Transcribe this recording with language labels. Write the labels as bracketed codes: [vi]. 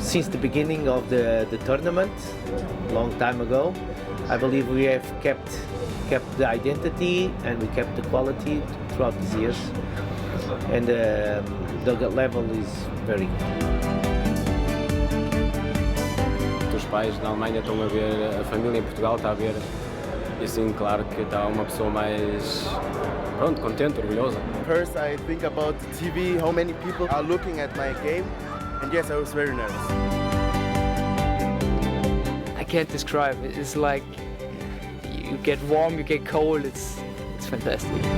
[en] Since the beginning of the tournament, long time ago, I believe we have kept the identity and we kept the quality throughout these years, and the level is very good. [pt] Os pais na Alemanha estão a ver, a família em Portugal está a ver, e assim, claro que está uma pessoa mais, pronto, contente, orgulhosa. [en] First, I think about the TV, how many people are looking at my game, and yes, I was very nervous. I can't describe it. It's like you get warm, you get cold. It's fantastic.